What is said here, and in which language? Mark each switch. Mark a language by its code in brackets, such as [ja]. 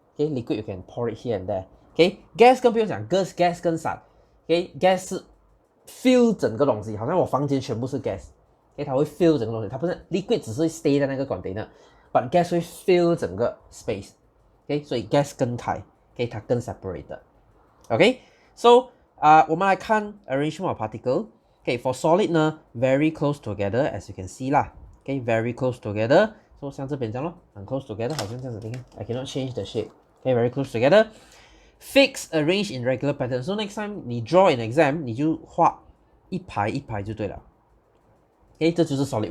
[en] Okay, liquid you can pour it here and there. [zh] Okay, gas 更不用讲 ，gas 更散。 Okay, gas 是 fill 整个东西，好像我房间全部是 gas。 Okay, 它会 fill 整个东西，它不是 liquid 只是 stay 在那个 container， [en] but gas [zh] 会 fill 整个 space。Okay, 所以 gas 更开 ，okay, 它更 separated。 [en] Okay, so 我们来看 arrangement of particle. Okay, for solid 呢 very close together as you can see 啦。 Okay, very close together. So [zh] 像这边这样咯，很 [en] close together， [zh] 好像这样子，你看 [en] I cannot change the shape. Okay, very close together. Fixed, arranged in regular pattern. So next time 你 draw in exam， [zh] 你就画一排一排就对了。 [en] Okay, 这就是 solid.